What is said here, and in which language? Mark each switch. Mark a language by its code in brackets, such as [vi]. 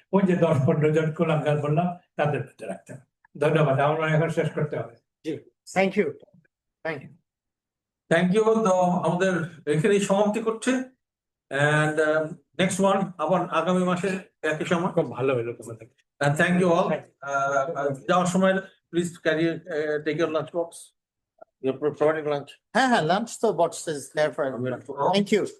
[bn] ওই যে 10-15 জন কুলাঙ্গার বললাম, তাদের মধ্যে রাখতে হবে। ধন্যবাদ। আমার এখন শেষ করতে হবে। [en] জি, thank you, thank you. Thank you. [bn] তো আমাদের এখানেই সমাপ্তি করছে, [en] and next one [bn] আবার আগামী মাসে একই সময়। খুব ভালো হলো তোমাদের। [en] And thank you all. [bn] যাওয়ার সময় [en] please carry take your lunch box. You're providing lunch. হ্যাঁ, lunch তো box is there for everyone. Thank you.